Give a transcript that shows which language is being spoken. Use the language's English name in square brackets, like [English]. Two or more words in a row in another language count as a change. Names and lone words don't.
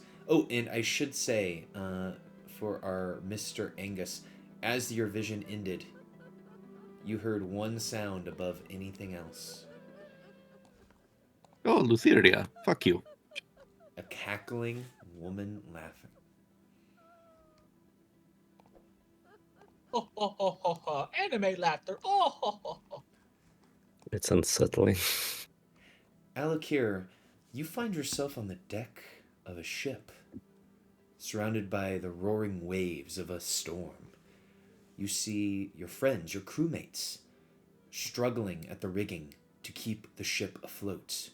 [English] Oh, and I should say, for our Mr. Angus, as your vision ended, you heard one sound above anything else. Oh, Lutheria. Fuck you. A cackling woman laughing. Oh, ho, ho, ho, ho. Anime laughter. Oh, ho, ho, ho. It's unsettling. Alakir, you find yourself on the deck of a ship, surrounded by the roaring waves of a storm. You see your friends, your crewmates, struggling at the rigging to keep the ship afloat.